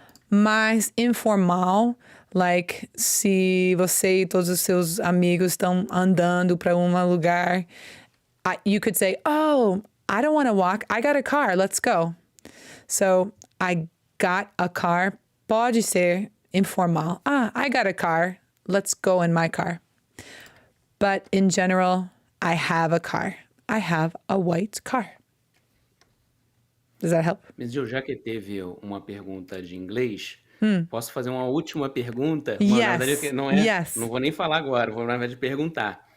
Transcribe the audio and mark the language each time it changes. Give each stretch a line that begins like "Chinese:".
Portuguese: Mais informal, like se você e todos os seus amigos estão andando para um lugar,
English: you could say, oh, I don't want to walk. I got a car. Let's go. So I got a car.
Portuguese: Pode ser informal.
English: I got a car. Let's go in my car. But in general, I have a car. I have a white car. Does that help?
Portuguese: MissJill, já que teve uma pergunta de inglês, posso fazer uma última pergunta? Na verdade, não vou nem falar agora, vou na verdade perguntar.